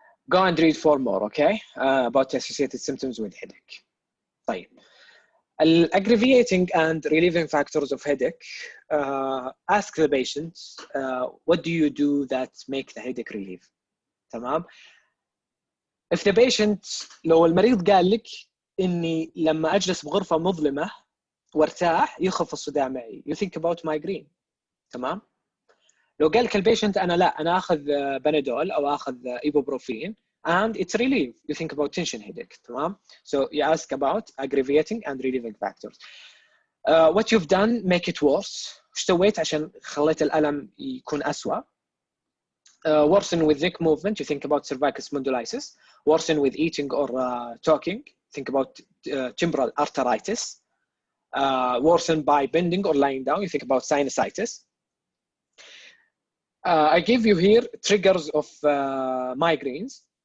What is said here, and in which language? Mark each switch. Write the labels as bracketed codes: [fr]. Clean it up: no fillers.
[en] Go and read for more. okay. About associated symptoms with headache. [ar] طيب. [en] Aggravating and relieving factors of headache. Ask the patient what do you do that make the headache relief. [ar] تمام. [en] If the patient [ar] لو المريض قال لك إني لما أجلس بغرفة مظلمة وارتاح يخف الصداع معي [en] you think about migraine. [ar] تمام. لو قال لك البيشنت أنا لا أنا أخذ بنادول أو أخذ إيبوبروفين [en] and it's relief you think about tension headache. [ar] تمام. [en] So you ask about aggravating and relieving factors. What you've done make it worse. [ar] إيش سويت عشان خليت الألم يكون أسوأ. [en] Worsen with neck movement you think about cervical spondylitis. Worsen with eating or talking think about temporal arteritis. Worsen by bending or lying down you think about sinusitis. I give you here triggers of migraines.